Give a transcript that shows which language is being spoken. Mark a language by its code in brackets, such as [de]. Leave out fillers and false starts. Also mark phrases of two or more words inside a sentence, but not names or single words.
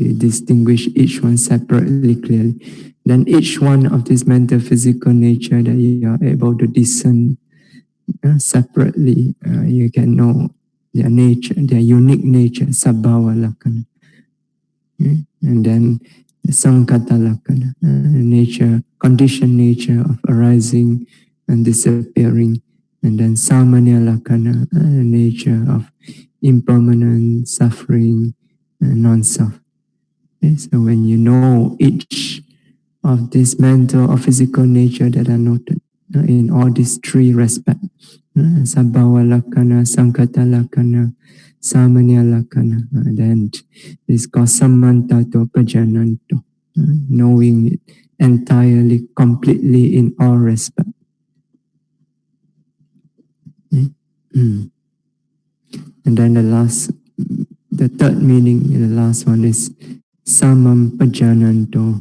[en] You distinguish each one separately clearly. Then each one of this mental physical nature that you are able to discern separately, you can know their nature, their unique nature, [pi] sabhava lakkhana. [en] Okay? And then the [pi] sankhata lakkhana, [en] nature, conditioned nature of arising and disappearing. And then [pi] samanya lakkhana, [en] nature of impermanent, suffering, non-self. Okay? So when you know each of this mental or physical nature that are noted, in all these three respects. [pi] Sabhava lakkhana, Sankata lakkhana, Samanya lakkhana. [en] Then it's called [pi] Samantato Pajananto, [en] knowing it entirely, completely in all respects. And then the third meaning, the last one is [pi] Samam Pajananto.